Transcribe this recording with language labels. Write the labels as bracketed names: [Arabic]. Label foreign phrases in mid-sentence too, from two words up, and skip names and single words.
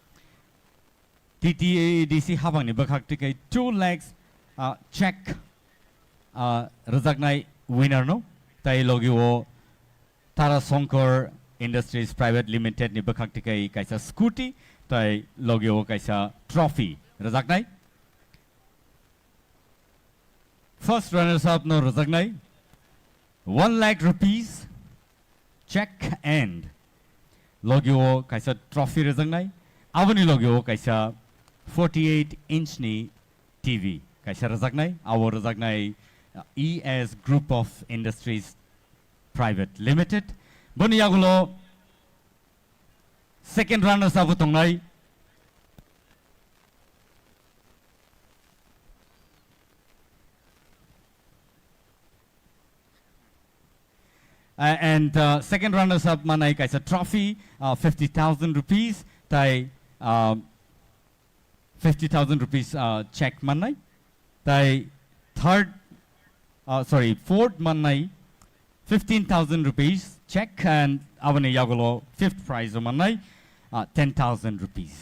[Kok Borok] TTAADC hapang ni bakhak tikai [English] 2 lakhs check [Kok Borok] Wngnai winner no tai logi o Tara Sonkor Industries Private Limited ni bakhak tikai kaisa scooty tai logi o kaisa trophy Wngnai. [English] First runners up [Kok Borok] no Wngnai [English] 1 lakh rupees check and [Kok Borok] logio kaisa trophy Wngnai avani logio kaisa 48-inch ni TV kaisa Wngnai our Wngnai ES Group of Industries Private Limited boni yagulo [English] second runners up [Kok Borok] tongnai [English] and second runners up [Kok Borok] manai kaisa [English] trophy 50,000 rupees [Kok Borok] tai [English] 50,000 rupees check [Kok Borok] manai tai fourth manai [English] 15,000 rupees check and [Kok Borok] abani yagulo [English] fifth prize [Kok Borok] manai [English] 10,000 rupees.